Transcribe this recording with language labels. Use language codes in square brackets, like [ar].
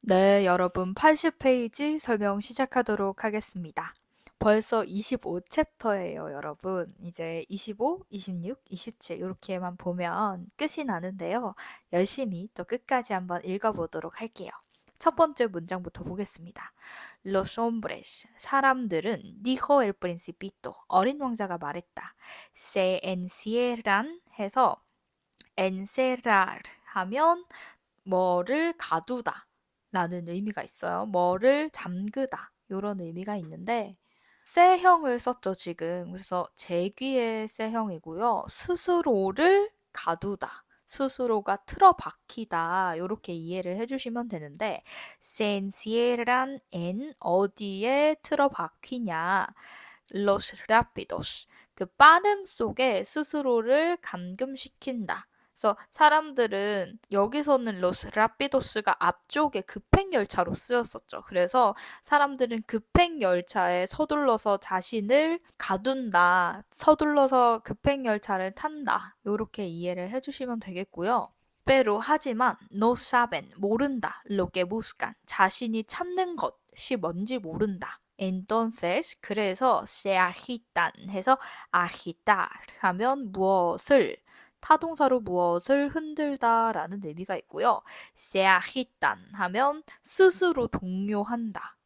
[ko] 네, 여러분 80페이지 설명 시작하도록 하겠습니다. 벌써 25챕터예요, 여러분. 이제 25, 26, 27 이렇게만 보면 끝이 나는데요. 열심히 또 끝까지 한번 읽어보도록 할게요. 첫 번째 문장부터 보겠습니다. [es] Los hombres, [ko] 사람들은 [es] dijo el principito, [ko] 어린 왕자가 말했다. [es] Se encierran [ko] 해서 [es] encerrar [ko] 하면 뭐를 가두다 라는 의미가 있어요. 뭐를 잠그다 이런 의미가 있는데 쎄형을 썼죠, 지금. 그래서 제귀의 쎄형이고요. 스스로를 가두다. 스스로가 틀어박히다. 이렇게 이해를 해주시면 되는데 [es] se encierran en [ko] 어디에 틀어박히냐. [es] Los rápidos. [ko] 그 빠름 속에 스스로를 감금시킨다. 그래서 사람들은 여기서는 로스 라피도스가 앞쪽에 급행 열차로 쓰였었죠. 그래서 사람들은 급행 열차에 서둘러서 자신을 가둔다. 서둘러서 급행 열차를 탄다. 이렇게 이해를 해주시면 되겠고요. [es] pero [ko] 하지만 [es] no saben [ko] 모른다. [es] lo que buscan [ko] 자신이 찾는 것이 뭔지 모른다. [es] entonces [ko] 그래서 [es] se agitan [ko] 해서 [es] agitar [ko] 하면 무엇을 타동사로 무엇을 흔들다라는 의미가 있고요. [es] se agitan [ko] 하면 스스로 동요한다.